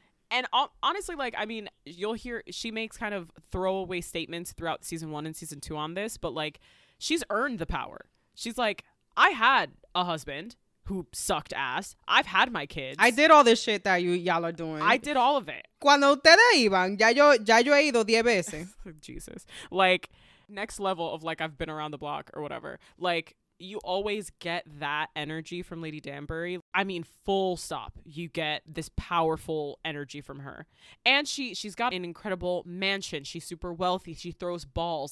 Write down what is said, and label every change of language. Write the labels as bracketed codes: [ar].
[en] And honestly, like, I mean, you'll hear she makes kind of throwaway statements throughout season 1 and season 2 on this, but like she's earned the power. She's like, I had a husband who sucked ass. I've had my kids. I did all this shit that y'all are doing. I did all of it. [es] Cuando ustedes iban, ya yo he ido 10 veces. [en] Jesus. Like, next level of like, I've been around the block or whatever. Like, you always get that energy from Lady Danbury. I mean, full stop. You get this powerful energy from her. And she's got an incredible mansion. She's super wealthy. She throws balls.